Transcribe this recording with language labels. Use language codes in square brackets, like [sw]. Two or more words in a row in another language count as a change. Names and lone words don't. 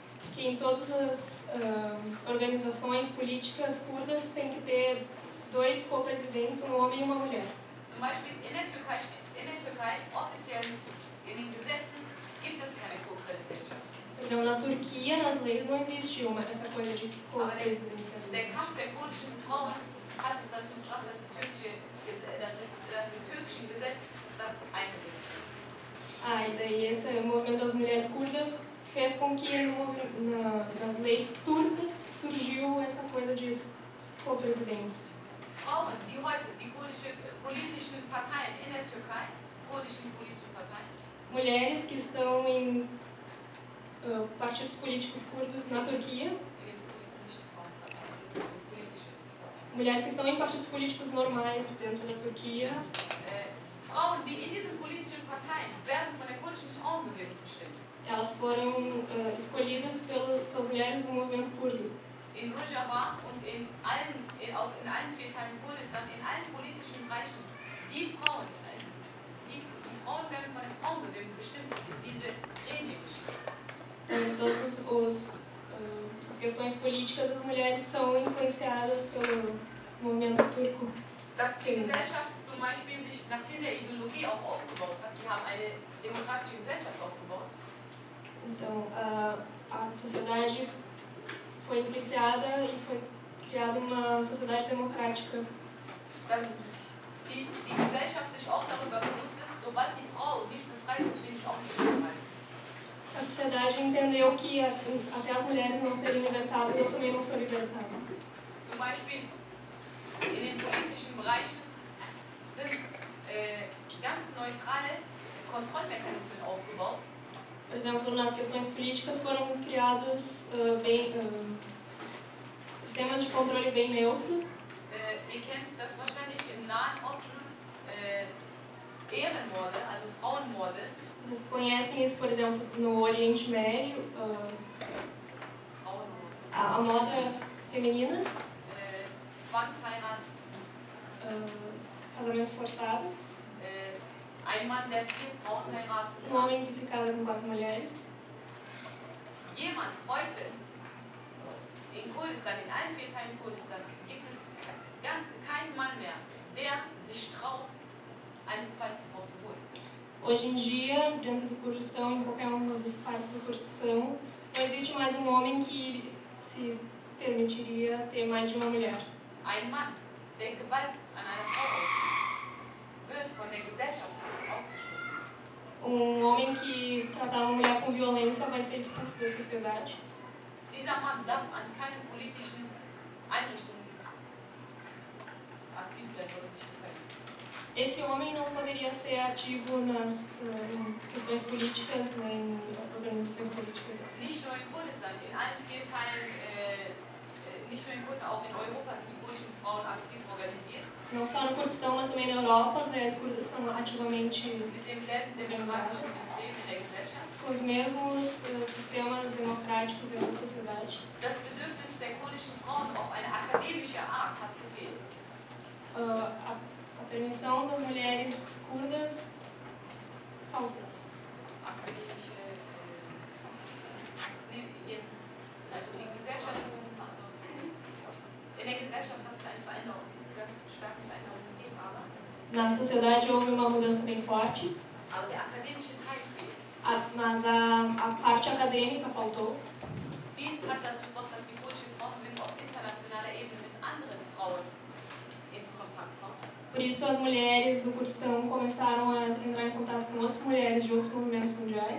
[pt] que em todas as organizações políticas curdas tem que ter 2 co-presidentes, um homem e uma mulher. [de] Zum Beispiel in der Türkei offiziell in den Gesetzen gibt es keine Co-Präsidentschaft. [pt] Então, na Turquia, nas leis, não existe essa coisa de co-presidência. [de] Der Kampf der kurdischen Frauen hat es dazu gebracht, dass im türkischen Gesetz das eingesetzt wird. [pt] E daí esse movimento das mulheres curdas fez com que nas leis turcas surgiu essa coisa de co-presidentes. [de] Frauen, die heute die politischen Parteien in der Türkei, kurdischen politischen Parteien, [pt] mulheres que estão em partidos políticos curdos na Turquia, mulheres que estão em partidos políticos normais dentro da Turquia, [de] Frauen, die in diesen politischen Parteien werden von der kurdischen Frauenbewegung bestimmt. [pt] Elas foram escolhidas pelas mulheres do movimento curdo. [de] In Rojava und auch in allen 4 Teilen Kurdistan, in allen politischen Bereichen, die Frauen werden von der Frauenbewegung bestimmt, diese Gremien bestimmt. [pt] Em todas as questões políticas, as mulheres são influenciadas pelo movimento turco. [de] Dass die Gesellschaft zum Beispiel sich nach dieser Ideologie auch aufgebaut hat. Sie haben eine demokratische Gesellschaft aufgebaut. [pt] Então, a sociedade foi influenciada e foi criada uma sociedade democrática. [de] Dass die Gesellschaft sich auch darüber bewusst ist, sobald die Frau nicht befreit ist, will ich auch nicht befreit. [pt] A sociedade entendeu que até as mulheres não seriam libertadas, eu também não sou libertada. [de] Zum Beispiel in den politischen Bereichen sind ganz neutrale Kontrollmechanismen aufgebaut. [pt] Por exemplo, nas questões políticas foram criados sistemas de controle bem neutros. [de] Ihr kennt das wahrscheinlich im Nahen Osten, Ehrenmorde, also Frauenmorde. [pt] Vocês conhecem isso, por exemplo, no Oriente Médio, a moda feminina, [de] Zwangsheirat, [pt] casamento forçado, [de] ein Mann, der 4 Frauen heiratet. [pt] homem que se casa com 4 mulheres. [de] Jemand heute in Kurdistan, in allen 4 Teilen Kurdistan, gibt es keinen Mann mehr, der sich traut, eine zweite Frau zu holen. [pt] Hoje em dia, dentro do Kurdistão, em qualquer uma das partes do Kurdistão, não existe mais um homem que se permitiria ter mais de uma mulher. [de] Ein Mann, der Gewalt an einer Frau ausübt, wird von der Gesellschaft ausgeschlossen. [pt] Homem que tratar uma mulher com violência vai ser expulso da sociedade. [de] Dieser Mann darf an keinen politischen Einrichtungen aktiv sein oder sich beteiligen. [pt] Esse homem não poderia ser ativo em questões políticas, nem em organizações políticas. [de] Nicht nur in Kurdistan, in allen 4 Teilen, nicht nur in Kurdistan, auch in Europa sind die kurdischen Frauen aktiv organisiert. [pt] Não só no Kurdistão, mas também na Europa, as mulheres curdas são ativamente [de] mit demselben demokratischen System in der Gesellschaft. [pt] Com os mesmos sistemas democráticos dentro da sociedade. [de] Das Bedürfnis der kurdischen Frauen auf eine akademische Art hat gefehlt. [pt] A permissão das mulheres curdas falta. [de] In der Gesellschaft hat es eine Veränderung, ganz starke Veränderung gegeben, aber [pt] na sociedade houve uma mudança bem forte. [de] Aber der akademische Teil fehlt. [pt] Mas a parte acadêmica faltou. [de] Dies hat dazu gebracht, dass die kurdische Frauenbewegung auf internationaler Ebene mit anderen Frauen ins Kontakt kommt. [pt] Por isso as mulheres do Kurdistão começaram a entrar em contato com outras mulheres de outros movimentos mundiais.